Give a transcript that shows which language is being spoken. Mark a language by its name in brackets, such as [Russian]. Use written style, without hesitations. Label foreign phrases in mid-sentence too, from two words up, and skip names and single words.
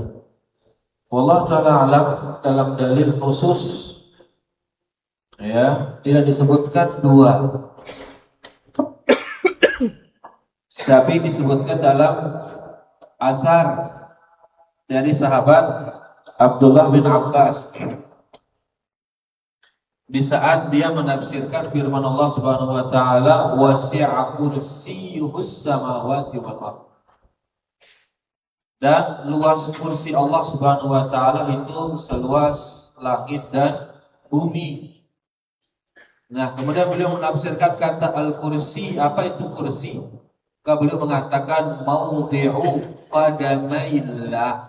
[Arabic] والله تعالى أعلم, [Indonesian] dalam dalil khusus ya tidak disebutkan dua, tapi disebutkan dalam azhar dari sahabat Abdullah bin Abbas di saat dia menafsirkan firman Allah [Arabic] سبحانه وتعالى وسع كرسيه السماوات والأرض. [Indonesian] Dan luas kursi Allah [Arabic] سبحانه وتعالى [Indonesian] itu seluas langit dan bumi. Nah, kemudian beliau menafsirkan kata al-kursi, apa itu kursi? Maka beliau mengatakan [Arabic] موضع قدمي الله.